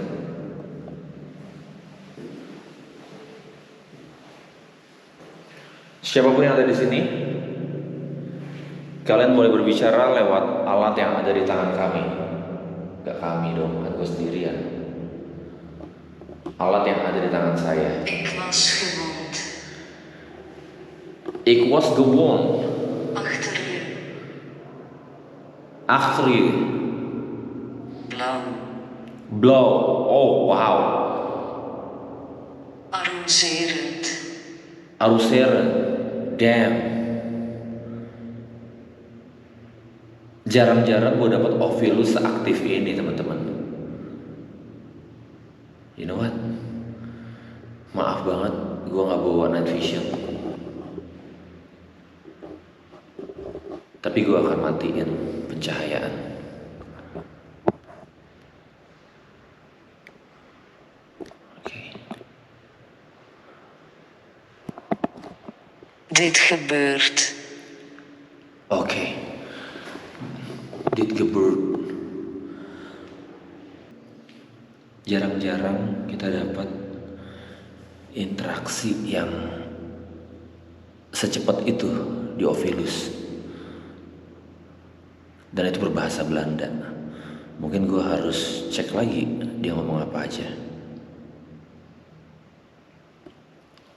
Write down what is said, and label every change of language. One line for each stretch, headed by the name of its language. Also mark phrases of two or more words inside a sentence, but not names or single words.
Indonesian: Siapapun yang ada di sini, kalian boleh berbicara lewat alat yang ada di tangan kami. Gak kami dong, kan gue sendirian. Alat yang ada di tangan saya.
Dutch: Ik was gewond. Achter je. Blauw. Oh, wow. Arroseren.
English: Damn.
Indonesian: Jarang-jarang gue dapat Ovilus seaktif ini, teman-teman.
English: You know what?
Indonesian: Maaf banget, gue gak bawa
English: night vision.
Indonesian: Tapi gue akan matiin pencahayaan.
Dutch: Dit gebeurt. Oke. Dit gebeurt.
Indonesian: Jarang-jarang kita dapat interaksi yang secepat itu di Ovilus. Dan itu berbahasa Belanda. Mungkin gue harus cek lagi dia ngomong apa aja.